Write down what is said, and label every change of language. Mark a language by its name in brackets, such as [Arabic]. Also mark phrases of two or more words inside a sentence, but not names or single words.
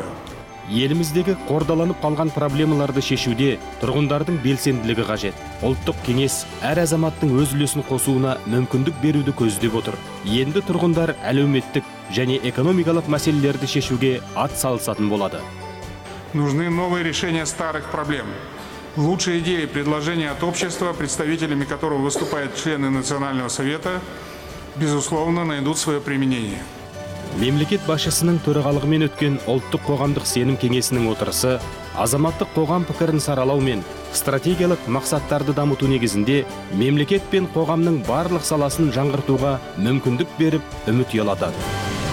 [Kazakh] Еліміздегі қордаланып қалған проблемаларды шешуде тұрғындардың белсенділігі қажет. Ұлттық кеңес әр азаматтың өз үлесін қосуына мүмкіндік беруді көздеп отыр. Енді тұрғындар әлеуметтік және экономикалық мәселелерді шешуге ат салысатын болады. [Russian] Нужны новые решения старых проблем. Лучшие идеи и предложения от общества, представителями которого выступают члены Национального совета, безусловно, найдут свое применение. [Kazakh] Мемлекет басшысының төрағалығымен өткен ұлттық қоғамдық сенім кеңесінің отырысы азаматтық қоғам пікірін саралау мен стратегиялық мақсаттарды дамыту негізінде мемлекет пен қоғамның барлық саласын жаңғыртуға мүмкіндік беріп үміт ұялатады.